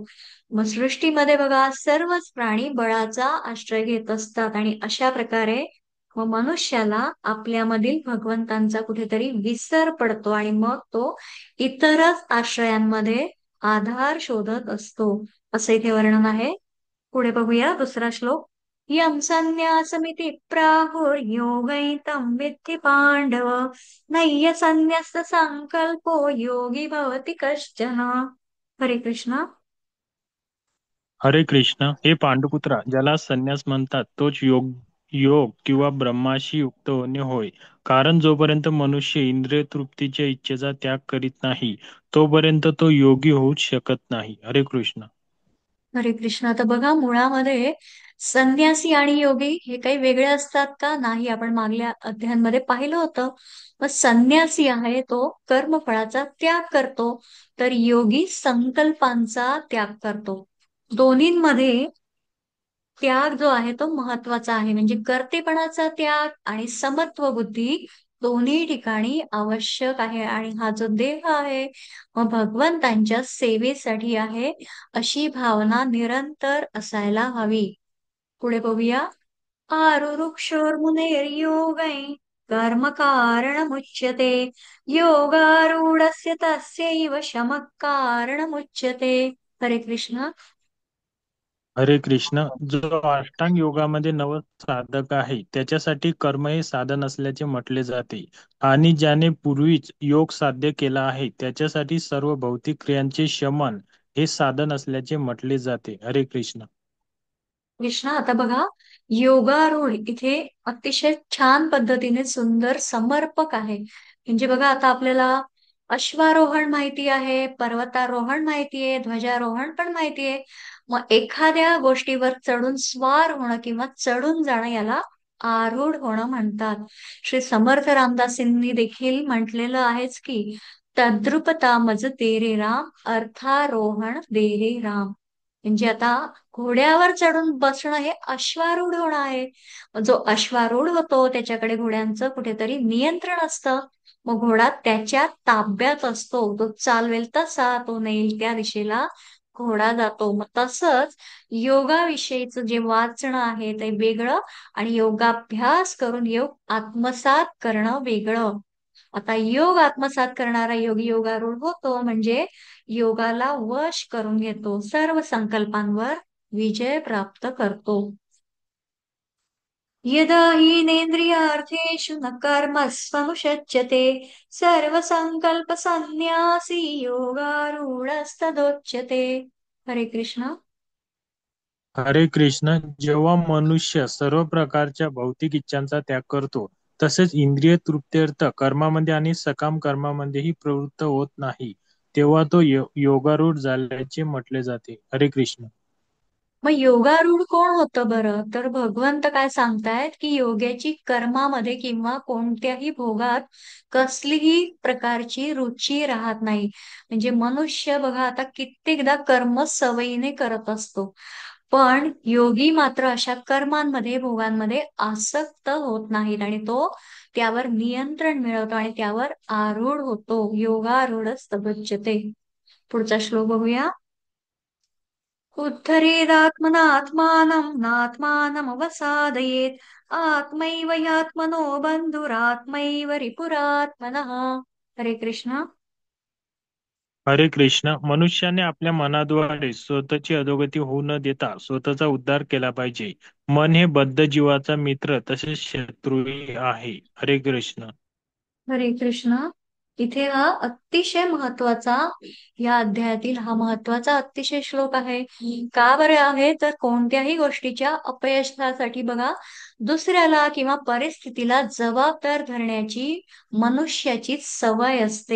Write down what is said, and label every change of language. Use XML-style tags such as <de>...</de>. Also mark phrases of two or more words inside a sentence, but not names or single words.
<mr>मग सृष्टीमध्ये बघा सर्वच प्राणी बळाचा आश्रय घेत असतात, आणि अशा प्रकारे मग मनुष्याला आपल्यामधील भगवंतांचा कुठेतरी विसर पडतो आणि मग तो इतरच आश्रयांमध्ये आधार शोधत असतो, असं इथे वर्णन आहे. पुढे बघूया दुसरा श्लोक.</mr> <sa>यम संन्यासमिति प्राहुर्योगैतं विद्धि पांडव, नय्य संन्यस्त संकल्पो योगी भवति कश्चन.</sa> <mr>हरे कृष्णा. हरे कृष्ण. हे पांडुपुत्रा, ज्याला संन्यास म्हणतात तोच योग किंवा ब्रह्माशी युक्त होणे होय. कारण जोपर्यंत मनुष्य इंद्रिय तृप्तीच्या इच्छेचा त्याग करीत नाही, तोपर्यंत तो योगी होऊच शकत नाही. हरे कृष्ण. हरे कृष्ण. आता बघा, मुळामध्ये संन्यासी आणि योगी हे काही वेगळे असतात का? नाही, आपण मागल्या अध्यायांमध्ये पाहिलं होतं. मग संन्यासी आहे तो कर्मफळाचा त्याग करतो, तर योगी संकल्पांचा त्याग करतो. दोन्हींमध्ये त्याग जो आहे तो महत्वाचा आहे, म्हणजे कर्तेपणाचा त्याग आणि समत्व बुद्धी दोन्ही ठिकाणी आवश्यक आहे. आणि हा जो देह आहे मग भगवंतांच्या सेवेसाठी आहे, अशी भावना निरंतर असायला हवी. पुढे बघूया.</mr> <sa>आरुरुक्षोर्मुनेर्योगै कर्म कारणमुच्यते, योगारूढस्य तस्यैव शमः कारणमुच्यते.</sa> <mr>हरे कृष्ण. हरे कृष्ण. जो अष्टांग योगामध्ये नवसाधक आहे त्याच्यासाठी कर्म हे साधन असल्याचे म्हटले जाते आणि ज्याने पूर्वीच योग साध्य केला आहे त्याच्यासाठी सर्व भौतिक क्रियांचे शमन हे साधन असल्याचे म्हटले जाते. हरे कृष्ण. कृष्णा, आता बघा, योगारूढ इथे अतिशय छान पद्धतीने सुंदर समर्पक आहे. म्हणजे बघा, आता आपल्याला अश्वारोहण माहिती आहे, पर्वतारोहण माहिती आहे, ध्वजारोहण पण माहिती आहे. मग एखाद्या गोष्टीवर चढून स्वार होणं किंवा चढून जाणं याला आरूढ होणं म्हणतात. श्री समर्थ रामदासींनी देखील म्हटलेलं आहेच की, तद्रुपता मज तेरे राम, अर्थारोहण दे रे राम. म्हणजे आता घोड्यावर चढून बसणं हे अश्वारूढ होणं आहे. जो अश्वारूढ होतो त्याच्याकडे घोड्यांचं कुठेतरी नियंत्रण असतं. मग घोडा त्याच्या ताब्यात असतो, तो चालवेल तसा, तो नेईल त्या दिशेला घोडा जातो. मग तसंच योगाविषयीचं जे वाचणं आहे ते वेगळं आणि योगाभ्यास करून योग आत्मसात करणं वेगळं. आता योग आत्मसात करणारा योगी योगारूढ होतो म्हणजे योगाला वश करून घेतो, सर्व संकल्पांवर विजय प्राप्त करतो.</mr> <sa>यदा हीनेन्द्रियार्थेषु न कर्मस्वनुषज्यते सर्वसंकल्प संन्यासी योगारूढस्तदोच्यते.</sa> <mr>हरे कृष्ण. हरे कृष्ण. जेव्हा मनुष्य सर्व प्रकारच्या भौतिक इच्छांचा त्याग करतो तसेच इंद्रिय तृप्त्यर्थ कर्मामध्ये आणि सकाम कर्मामध्येही प्रवृत्त होत नाही तेव्हा तो योगारूढ झाल्याचे म्हटले जाते. हरे कृष्ण. मग योगारूढ कोण होतं बरं? तर भगवंत काय सांगतायत की योग्याची कर्मामध्ये किंवा कोणत्याही भोगात कसलीही प्रकारची रुची राहत नाही. म्हणजे मनुष्य बघा, आता कित्येकदा कर्म सवयीने करत असतो, पण योगी मात्र अशा कर्मांमध्ये भोगांमध्ये आसक्त होत नाहीत आणि तो त्यावर नियंत्रण मिळवतो आणि त्यावर आरूढ होतो.</mr> <sa>योगारूढ स्तबच्यते.</sa> <mr>पुढचा श्लोक बघूया.</mr> <sa>उद्धरेदात्मनात्मानं नात्मानमवसादयेत् आत्मैव ह्यात्मनो बन्धुरात्मैव रिपुरात्मनः.</sa> <mr>हरे कृष्ण. हरे कृष्ण. मनुष्याने आपल्या मनाद्वारे स्वतःची अधोगती होऊ न देता स्वतःचा उद्धार केला पाहिजे. मन हे बद्ध जीवाचा मित्र तसेच शत्रूही आहे. हरे कृष्ण. हरे कृष्ण. इथे हा अतिशय महत्वाचा, या अध्यायातील हा महत्वाचा अतिशय श्लोक आहे. का बरे आहे? तर कोणत्याही गोष्टीच्या अपयशासाठी बघा, दुसऱ्याला किंवा परिस्थितीला जबाबदार धरण्याची मनुष्याची सवय असते.</mr>